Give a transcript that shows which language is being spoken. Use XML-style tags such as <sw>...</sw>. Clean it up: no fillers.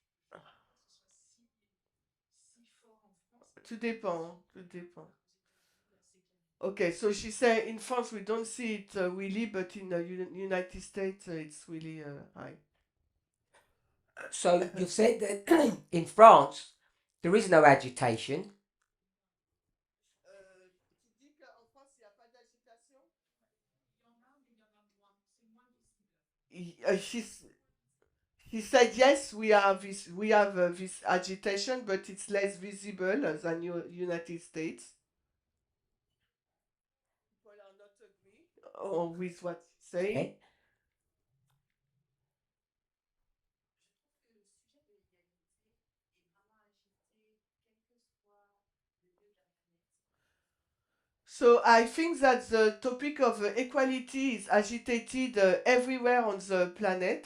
<fr>Là, vraiment en France, quand même, je ne pense pas que ce soit si fort en France. Tout dépend, tout dépend. Aux États-Unis, là, c'est clair.</fr> <en>Okay, so she said in France we don't see it really, but in the United States it's really high. So you've said that in France there is no agitation.</en> <fr>Tu dis qu'en France il n'y a pas d'agitation? Il y en a, mais il y en a moins. C'est moins visible.</fr> <en>He said yes, we have this agitation, but it's less visible than United States. People are not agree with what he's saying. Okay.</en> <fr>Je trouve que le sujet de l'égalité est vraiment agité, quel que soit le lieu de la planète.</fr> <en>So I think that the topic of equality is agitated everywhere on the planet.</en>